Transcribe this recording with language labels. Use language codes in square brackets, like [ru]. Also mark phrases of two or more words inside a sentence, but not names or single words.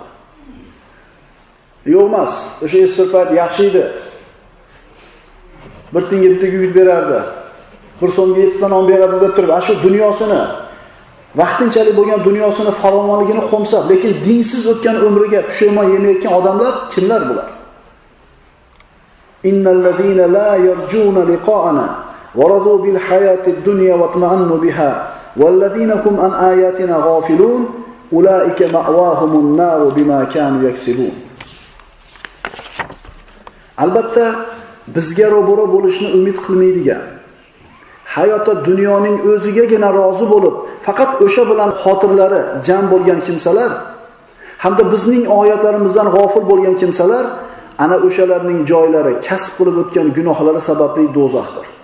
[uz] Yo'q emas, o'sha esirpat yaxshi edi. Bir tinga bitta gugit berardi. Bir so'mga 7 ta non beradi deb turib, shu dunyosini, vaqtinchalik bo'lgan dunyosini farovonligini qo'msab, lekin dinsiz o'tgan umriga pushaymon yemayotgan odamlar kimlar bular? [ar] إن الذين لا يرجون لقاءنا ورضوا بالحياة الدنيا واطمأنوا بها والذين هم عن آياتنا غافلون أولئك مأواهم النار بما كانوا يكسبون. [uz] Albatta bizga ro'baro bo'lishni umid qilmaydigan, hayotda dunyoning o'zigagina rozi bo'lib, faqat o'sha bilan xotirlari jam bo'lgan kimsalar hamda bizning oyatlarimizdan g'ofil bo'lgan kimsalar, ana o'shalarning joylari kasb qilib o'tgan gunohlari sababli do'zaxdir.